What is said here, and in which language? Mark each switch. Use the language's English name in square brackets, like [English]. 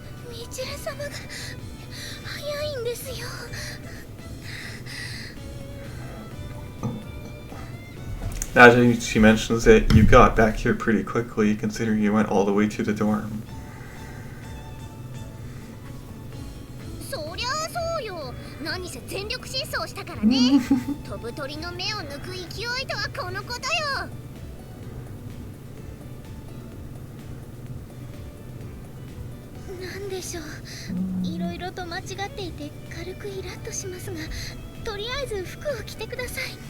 [Japanese] ミチル様が早いんですよ。 [English] Now that she mentions it, you got back here pretty quickly, considering you went all the way to the dorm. [Japanese] そりゃあそうよ。何せ全力疾走したからね。飛ぶ鳥の目を抜く勢いとはこのことよ。なんでしょう。いろいろと間違っていて軽くイラッとしますが、とりあえず服を着てください。